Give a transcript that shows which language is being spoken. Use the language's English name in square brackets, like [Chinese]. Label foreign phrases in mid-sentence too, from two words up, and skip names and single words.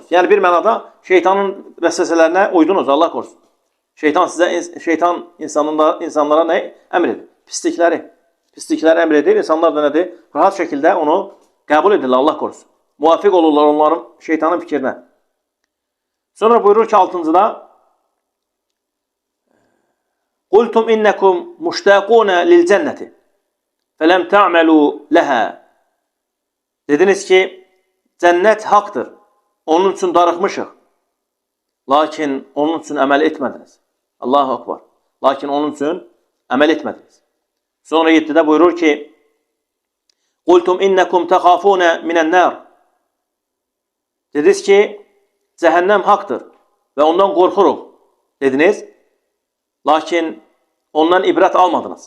[Azerbaijani] Yani bir mənada şeytanın vəsvəsələrinə uydunuz, [Turkish] Allah korusun. Şeytan insanlara ne emredir? Pislikleri emredir. İnsanlar da nedir? Rahat şekilde onu kabul edirlər, Allah korusun. Muvafık olurlar onların şeytanın fikrine. [Azerbaijani] Sonra buyurur ki 6-cıda [Arabic] قلتم إنكم مشتاقون للجنة فلم تعملوا لها. [Azerbaijani] Dediniz ki Cənnət haqdır. Onun üçün darıxmışıq. Lakin onun üçün əməl etmədiniz. [Arabic] الله أكبر. [Azerbaijani] Lakin onun üçün əməl etmədiniz. Sonra 7-də buyurur ki, [Arabic] قلتم إنكم تخافون من النار. [Azerbaijani] Dediniz ki, cəhənnəm haqdır və ondan qorxuruq. Dediniz, lakin ondan ibrət almadınız.